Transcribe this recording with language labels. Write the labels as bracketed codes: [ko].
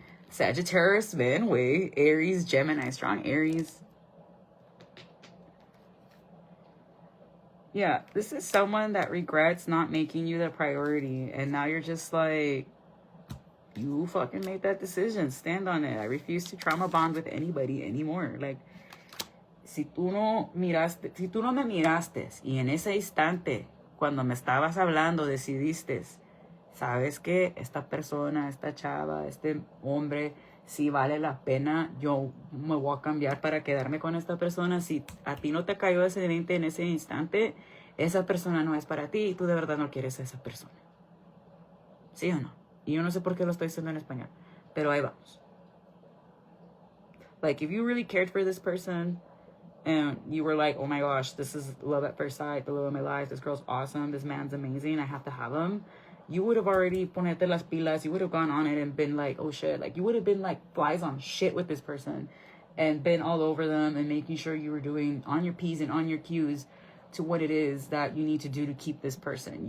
[en] Sagittarius, man, wait. Aries, Gemini, strong Aries. Yeah, this is someone that regrets not making you the priority. And now you're just like, you fucking made that decision. Stand on it. I refuse to trauma bond with anybody anymore. [es] Like, si tú no me miraste y en ese instante, cuando me estabas hablando, decidiste, sabes que esta persona, esta chava, este hombre, si vale la pena, yo me voy a cambiar para quedarme con esta persona. Si a ti no te cayó ese 20 en ese instante, esa persona no es para ti y tú de verdad no quieres a esa persona. ¿Sí o no? Y yo no sé por qué lo estoy diciendo en español, pero ahí vamos. [en] Like, if you really cared for this person and you were like, oh my gosh, this is love at first sight, the love of my life, this girl's awesome, this man's amazing, I have to have him, you would have already [es] ponete las pilas, [en] you would have gone on it and been like, oh shit, like you would have been like flies on shit with this person and been all over them and making sure you were doing on your P's and on your Q's to what it is that you need to do to keep this person.